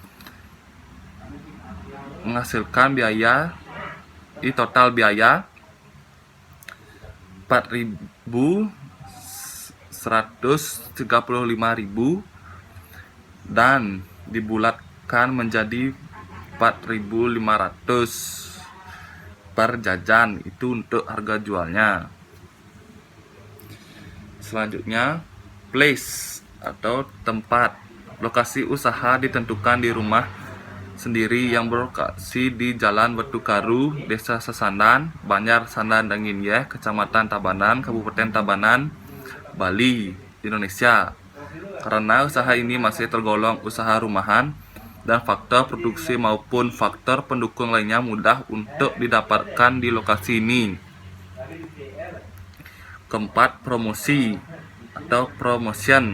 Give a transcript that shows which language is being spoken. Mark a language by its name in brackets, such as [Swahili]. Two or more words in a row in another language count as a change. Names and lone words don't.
[Indonesian] biaya, total biaya 4.135.000 dan dibulatkan menjadi 4.500 per jajan. Itu untuk harga jualnya. Selanjutnya, place atau tempat. Lokasi usaha ditentukan di rumah sendiri yang berlokasi di Jalan Wetukaru, Desa Sesandan, Banjar Sandan Danginyeh, Kecamatan Tabanan, Kabupaten Tabanan, Bali, Indonesia. Karena usaha ini masih tergolong usaha rumahan dan faktor produksi maupun faktor pendukung lainnya mudah untuk didapatkan di lokasi ini. Keempat, promosi atau promotion.